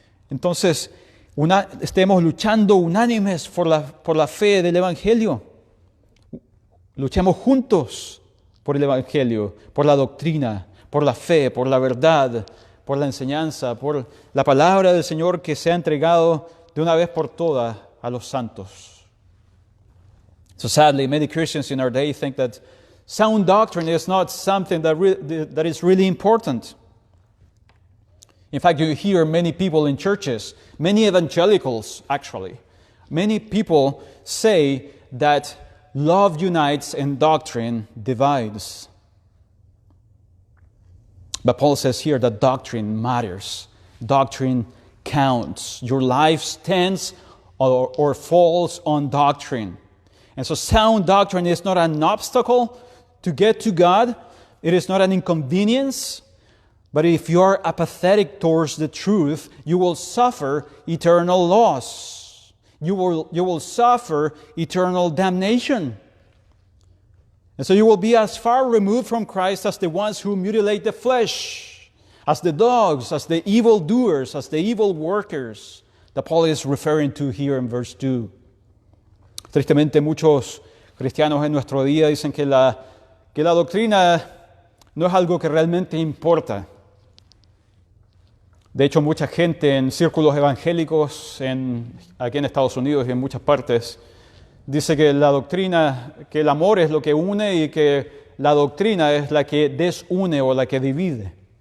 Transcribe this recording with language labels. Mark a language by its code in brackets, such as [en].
[es] Entonces, estemos luchando unánimes por la fe del Evangelio. Luchemos juntos por el Evangelio, por la doctrina, por la fe, por la verdad, por la enseñanza, por la palabra del Señor que se ha entregado de una vez por todas a los santos. [en] So sadly, many Christians in our day think that sound doctrine is not something that is really important. In fact, you hear many people in churches, many evangelicals actually, many people say that love unites and doctrine divides. But Paul says here that doctrine matters. Doctrine counts. Your life stands or falls on doctrine. And so sound doctrine is not an obstacle to get to God. It is not an inconvenience. But if you are apathetic towards the truth, you will suffer eternal loss. You will suffer eternal damnation. And so you will be as far removed from Christ as the ones who mutilate the flesh, as the dogs, as the evildoers, as the evil workers that Paul is referring to here in verse 2. [es] Tristemente, muchos cristianos en nuestro día dicen que la doctrina no es algo que realmente importa. De hecho, mucha gente en círculos evangélicos aquí en Estados Unidos y en muchas partes dice que la doctrina, que el amor es lo que une y que la doctrina es la que desune o la que divide.